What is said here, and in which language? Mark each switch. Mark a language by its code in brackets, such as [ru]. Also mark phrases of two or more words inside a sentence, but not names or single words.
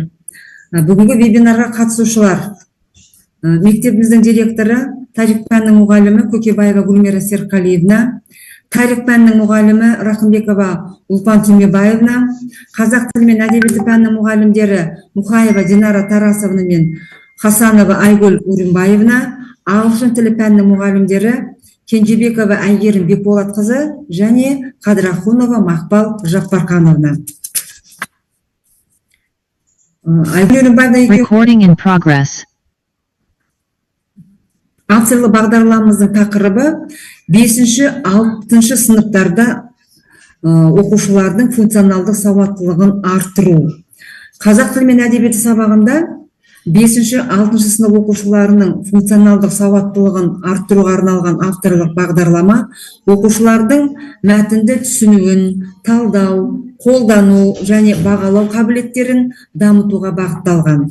[kk] Бүгінгі вебинарға қатысушылар: мектебіміздің директоры, тарих пәнінің мұғалімі Көкебаева Гүлмира Серқалиевна, тарих пәнінің мұғалімі Рахымбекова Ұлпан Түймебаевна, қазақ тілі мен әдебиеті пәнінің мұғалімдері Мұхаева Динара Тарасовна мен Хасанова Айгүл Урымбаевна, ағылшын тілі пәнінің мұғалімдері Кенжебекова Әйгерім Бекболатқызы және Қадрахунова Мақпал Жаппархановна. [en] Recording in progress. [kk] Авторлы бағдарламамыздың тақырыбы 5-6 сыныптарда оқушылардың функционалдық сауаттылығын арттыру. Қазақ тілі мен әдебиеті сабағында 5-6 сынып оқушыларының функционалдық сауаттылығын арттыруға арналған авторлық бағдарлама оқушылардың мәтінді түсінуін, талдау, қолдану және бағалау қабілеттерін дамытуға бағытталған.